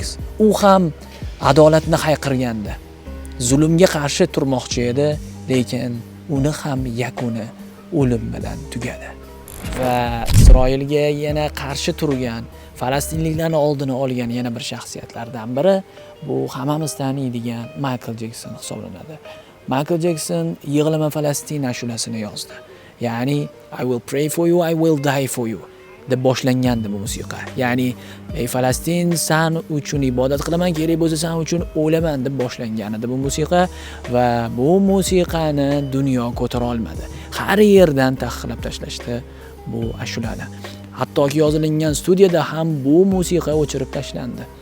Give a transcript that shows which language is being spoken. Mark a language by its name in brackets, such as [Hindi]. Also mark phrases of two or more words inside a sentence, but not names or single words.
[Uzbek] U ham adolatni hayqirgandi. Zulmga qarshi turmoqchi edi, lekin uni ham yakuni o'lim bilan tugadi. Va Isroilga yana qarshi turgan, falastinliklarning oldini olgan yana bir shaxsiyatlardan biri bu hammamiz taniydigan Michael Jackson hisoblanadi. Michael Jackson Yig'lama Falastin ashulasini yozdi. Ya'ni [English] I will pray for you, I will die for you [Uzbek] deb boshlangandi bu musiqa. Ya'ni ey Falastin, sen uchun ibodat qilaman, kerak bo'lsa sen uchun o'laman deb boshlangan edi bu musiqa va bu musiqani dunyo ko'tara olmadi. Har yerdan taqiqlab tashlashdi bu ashulani. Hattoki yozilingan studiyada ham bu musiqa o'chirib tashlandi.